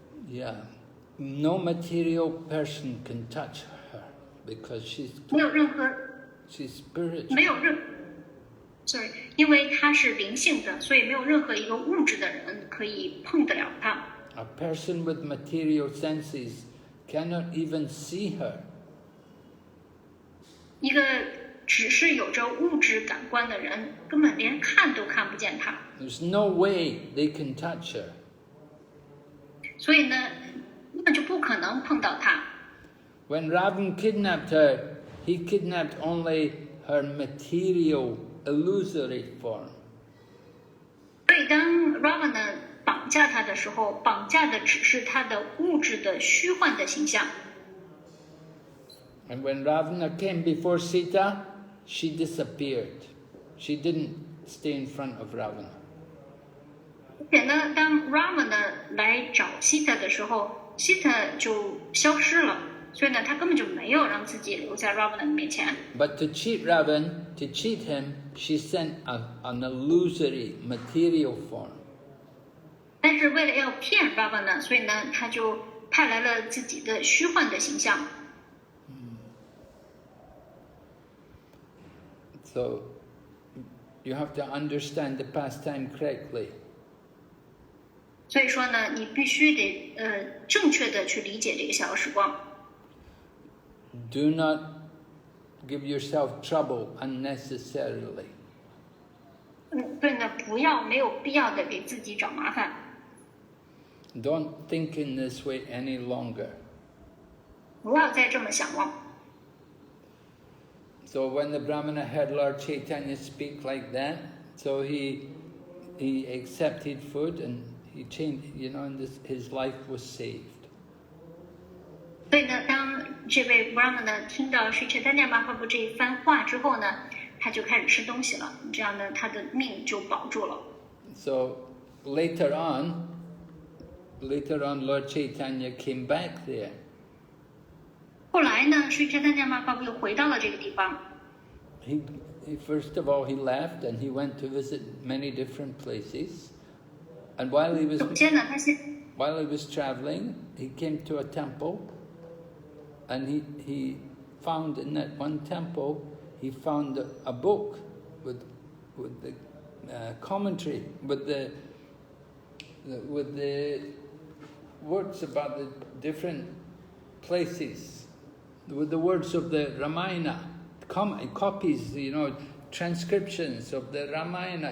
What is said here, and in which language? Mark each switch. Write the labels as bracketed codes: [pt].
[en] Yeah, no material person can touch her because she's spiritual. sorry， [zh] 因为它是灵性的，所以没有任何一个物质的人可以碰得了它。 [en] A person with material senses cannot even see her. [zh] 一个只是有着物质感官的人，根本连看都看不见它。 [en] There's no way they can touch her. [zh] 所以呢，根本就不可能碰到它。 [en] When Ravana kidnapped her, he kidnapped only her material, illusory form. [zh] 所以当 Ravana 绑架他的时候，绑架的只是他的物质的虚幻的形象。 [en] And when Ravana came before Sita, she disappeared. She didn't stay in front of Ravana. [zh] 而且呢，当 Ravana 来找 Sita 的时候 ，Sita 就消失了，所以呢，他根本就没有让自己留在 Ravana 的面前。 [en] But to cheat Ravana, to cheat him, she sent an illusory material form. [zh] 但是为了要骗 Ravana， 所以呢，他就派来了自己的虚幻的形象。 [en] So you have to understand the pastime correctly. [zh] 所以说呢，你必须得正确的去理解这个小时光。 [en] Do not give yourself trouble unnecessarily. [zh] 对呢，不要没有必要的给自己找麻烦。 [en] Don't think in this way any longer. [zh] 不要再这么想了。 [en] So when the Brahmana heard Lord Chaitanya speak like that, so he accepted food and he changed, and his life was saved. [zh] 所以呢，当这位 Brahmana 听到 Sri Chaitanya Mahaprabhu 这一番话之后呢，他就开始吃东西了，这样呢，他的命就保住了。 [en] So later on, Lord Chaitanya came back there. [zh] 后来呢，Sri Chaitanya Mahaprabhu 又回到了这个地方。 [en] He first of all he left and he went to visit many different places, and while he was [zh] 首先呢，他先 [en] while he was traveling, he came to a temple, and he found in that one temple he found a book with the commentary with the words about the different places, with the words of the Ramayana, copies, transcriptions of the Ramayana.